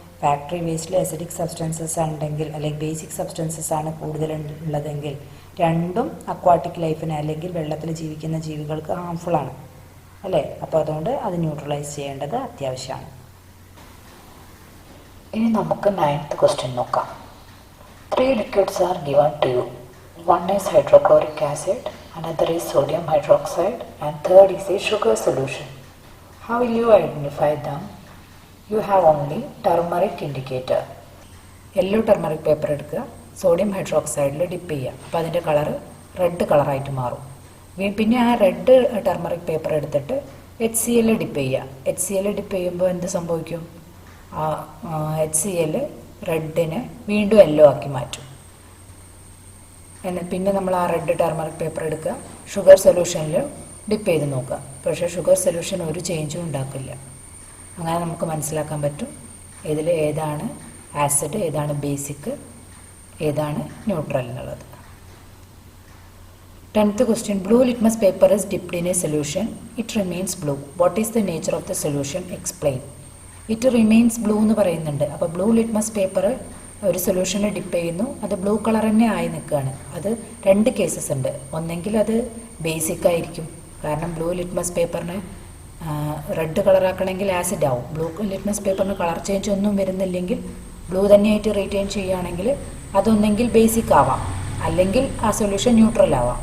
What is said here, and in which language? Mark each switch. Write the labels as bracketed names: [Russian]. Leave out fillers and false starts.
[Malayalam] Factory വേസ്റ്റിൽ acidic substances ഉണ്ടെങ്കിൽ അല്ലെങ്കിൽ basic substances ആണ് കൂടുതൽ ഉള്ളതെങ്കിൽ രണ്ടും അക്വാട്ടിക് ലൈഫിന് അല്ലെങ്കിൽ വെള്ളത്തിൽ ജീവിക്കുന്ന ജീവികൾക്ക് ഹാംഫുൾ ആണ് അല്ലേ. അപ്പോൾ അതുകൊണ്ട് അത് ന്യൂട്രലൈസ് ചെയ്യേണ്ടത് അത്യാവശ്യമാണ്. ഇനി നമുക്ക് 9th ക്വസ്റ്റ്യൻ നോക്കാം. [English] 3 liquids are given to you. One is hydrochloric acid, another is sodium hydroxide, and third is a sugar solution. How will you identify them? You have only turmeric indicator. [Malayalam] Yellow turmeric paper എടുക്കുക, sodium ഹൈഡ്രോക്സൈഡിൽ dip ചെയ്യുക. അപ്പോൾ അതിൻ്റെ colour red കളറായിട്ട് മാറും. പിന്നെ ആ red turmeric paper എടുത്തിട്ട് HCl dip ചെയ്യുക. HCl ഡിപ്പ് ചെയ്യുമ്പോൾ എന്ത് സംഭവിക്കും? ആ HCl റെഡിനെ വീണ്ടും യെല്ലോ ആക്കി മാറ്റും. പിന്നെ നമ്മൾ ആ റെഡ് ടർമറിക് പേപ്പർ എടുക്കുക, ഷുഗർ സൊല്യൂഷനിൽ ഡിപ്പ് ചെയ്ത് നോക്കുക. പക്ഷേ ഷുഗർ സൊല്യൂഷൻ ഒരു ചേഞ്ചും ഉണ്ടാക്കില്ല. അങ്ങനെ നമുക്ക് മനസ്സിലാക്കാൻ പറ്റും ഇതിൽ ഏതാണ് ആസിഡ്, ഏതാണ് ബേസിക്, ഏതാണ് ന്യൂട്രൽ എന്നുള്ളത്. [English] 10th question. Blue litmus paper is dipped in a solution. It remains blue. What is the nature of the solution? Explain. It remains blue [Malayalam] എന്ന് പറയുന്നുണ്ട്. അപ്പോൾ ബ്ലൂ ലിറ്റ്മസ് പേപ്പർ ഒരു സൊല്യൂഷനിൽ ഡിപ്പ് ചെയ്യുന്നു, അത് ബ്ലൂ കളർ തന്നെ ആയി നിൽക്കുകയാണ്. അത് രണ്ട് കേസസ് ഉണ്ട്. ഒന്നെങ്കിൽ അത് ബേസിക് ആയിരിക്കും, കാരണം ബ്ലൂ ലിറ്റ്മസ് പേപ്പറിന് റെഡ് കളറാക്കണമെങ്കിൽ ആസിഡ് ആവും. ബ്ലൂ ലിറ്റ്മസ് പേപ്പറിന് കളർ ചേഞ്ച് ഒന്നും വരുന്നില്ലെങ്കിൽ ബ്ലൂ തന്നെയായിട്ട് റീറ്റെയിൻ ചെയ്യുകയാണെങ്കിൽ അതൊന്നെങ്കിൽ ബേസിക് ആവാം, അല്ലെങ്കിൽ ആ സൊല്യൂഷൻ ന്യൂട്രൽ ആവാം.